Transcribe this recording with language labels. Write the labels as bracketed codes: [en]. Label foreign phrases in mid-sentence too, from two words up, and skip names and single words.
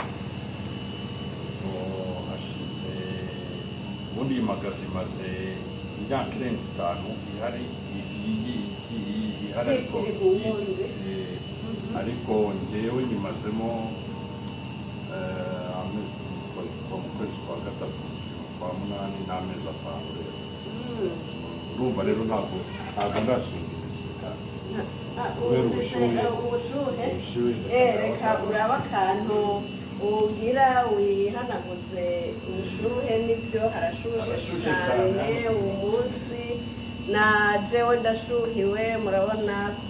[rn] Hashize ubundi iyi magazi imaze imyaka irenga 5 ihari, ariko ngewe nyimazemo mu kwezi kwa 3 kwa 8 n'amezi 5 rero. [rw] Urumva rero ntabwo ndashinga ubushuhe. [rn] Reka uraba akantu ugira wihanaguze ubushuhe, nibyo harashushe cyane uwo munsi, na jewe ndashuhiwe, murabona ko